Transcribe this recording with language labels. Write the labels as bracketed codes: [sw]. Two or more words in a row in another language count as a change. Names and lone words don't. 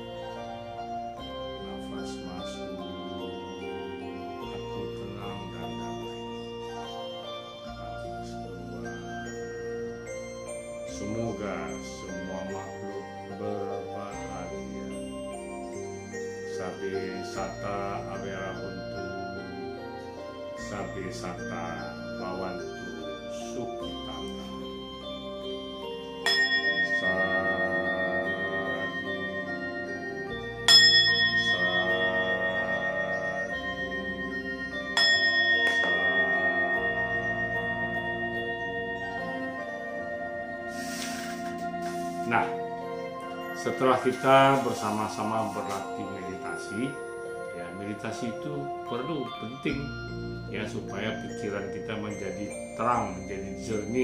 [id] Nafas masuk, aku tenang dan damai. Nafas keluar, semoga semua makhluk berbahagia. [pi] Sabe sata avera huntu, sabe sata bawantu sukitata. [id] Sadu, Nah, setelah kita bersama-sama berlatih meditasi, ya meditasi itu perlu, penting ya supaya pikiran kita menjadi terang, menjadi jernih.